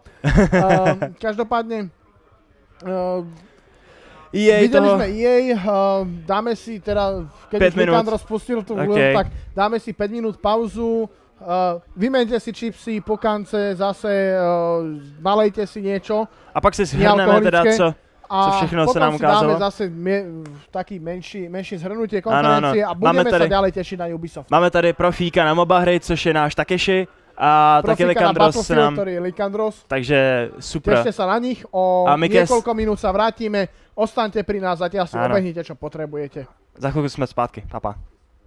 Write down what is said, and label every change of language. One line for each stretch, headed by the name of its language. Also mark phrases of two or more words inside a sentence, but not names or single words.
Slovak: Každopádne... Videli sme EA, dáme si teda, keď už Likandros spustil tú úlohu, tak dáme si 5 minút pauzu. Vymeňte si čipsy, pokance, zase nalejte si niečo.
Czech: A pak si shrneme teda, co všechno se nám ukázalo. A
Slovak: potom si dáme zase taký menší zhrnutie konferencie a budeme sa ďalej tešiť na Ubisoft.
Czech: Máme tady profíka na MOBA hry, což je náš Takeshi. A taky Likandros se nám... Takže super.
Slovak: Tešte sa na nich, o niekoľko minút sa vrátime. Ostaňte pri nás, zatiaľ si obehnite, čo potrebujete. Za chvíľku sme zpátky. Pa, pa.